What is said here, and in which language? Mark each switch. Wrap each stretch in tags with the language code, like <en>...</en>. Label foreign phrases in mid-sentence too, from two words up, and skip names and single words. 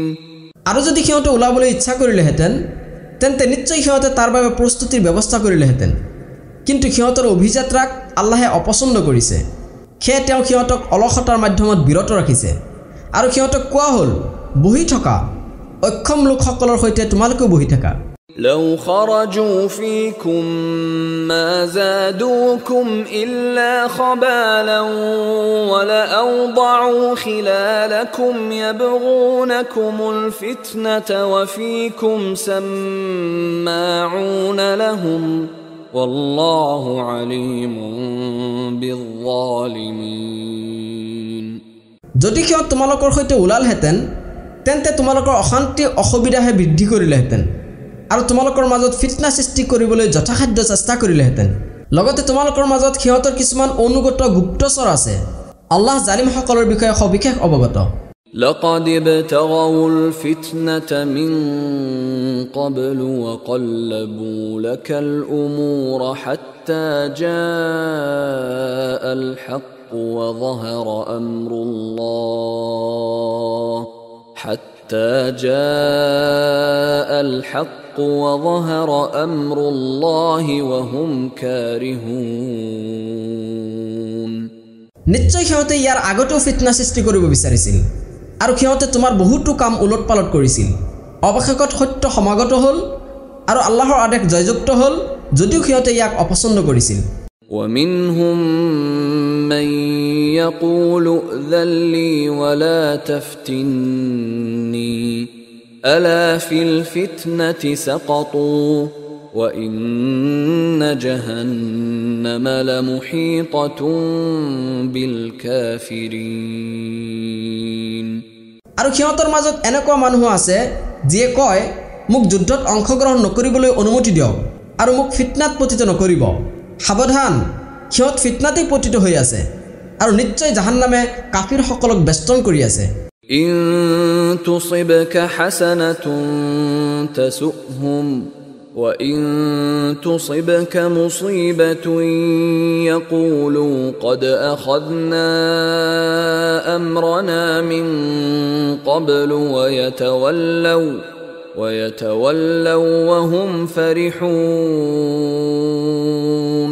<as>আৰু যদি সিহঁতে ওলাবলৈ ইচ্ছা কৰিলেহেঁতেন তেন্তে নিশ্চয় সিহঁতে তাৰ বাবে প্ৰস্তুতিৰ ব্যৱস্থা কৰিলেহেঁতেন কিন্তু সিহঁতৰ অভিযাত্ৰাক আল্লাহে অপছন্দ কৰিছে সেয়ে তেওঁ সিহঁতক অলসতাৰ মাধ্যমত বিৰত ৰাখিছে আৰু সিহঁতক কোৱা হ'ল বহি থকা অক্ষম লোকসকলৰ সৈতে তোমালোকে বহি থাকা</as> <ar>لو خرجوا فيكم ما زادوكم إلا خبالا ولأوضعوا خلالكم يبغونكم الفتنة وفيكم سماعون لهم والله عليم بالظالمين</ar> <as>যদি কেউ তোমালোকৰ সৈতে ওলালহেঁতেন তেন্তে তোমালোকৰ অশান্তি অসুবিধাহে বৃদ্ধি কৰিলেহেঁতেন আৰু তোমালোকৰ মাজত ফিতনা সৃষ্টি কৰিবলৈ যথাসাধ্য চেষ্টা কৰিলেহেঁতেন লগতে তোমালোকৰ মাজত সিহঁতৰ কিছুমান অনুগত গুপ্তচৰ আছে আল্লাহ জালিমসকলৰ বিষয়ে সবিশেষ অৱগত</as> <ar>لقد ابتغوا الفتنة من قبل وقلبوا لك الأمور حتى جاء الحق وظهر أمر الله حتى جاء الحق وظهر أمر الله وهم كارهون</ar> <as>নিশ্চয় সিহঁতে ইয়াৰ আগতেও ফিতনা সৃষ্টি কৰিব বিচাৰিছিল আৰু সিহঁতে তোমাৰ বহুতো কাম উলটপালট কৰিছিল অৱশেষত সত্য সমাগত হ'ল আৰু আল্লাহৰ আদেশ জয়যুক্ত হ'ল যদিও সিহঁতে ইয়াক অপছন্দ কৰিছিল</as> <ar>ومنهم من يقول ائذن لي ولا تفتني ألا في الفتنة سقطوا وإن جهنم لمحيطة بالكافرين</ar> <as>আৰু সিহঁতৰ মাজত এনেকুৱা মানুহ আছে যিয়ে কয় মোক যুদ্ধত অংশগ্ৰহণ নকৰিবলৈ অনুমতি দিয়ক আৰু মোক ফিতনাত পতিত নকৰিব সাৱধান সিহঁত ফিতনাতেই পতিত হৈ আছে আৰু নিশ্চয় জাহান্নামে কাফিৰসকলক বেষ্টন কৰি আছে</as> <ar>إن تصبك حسنة تسؤهم وإن تصبك مصيبة يقولوا قد أخذنا أمرنا من قبل ويتولوا وهم فرحون</ar>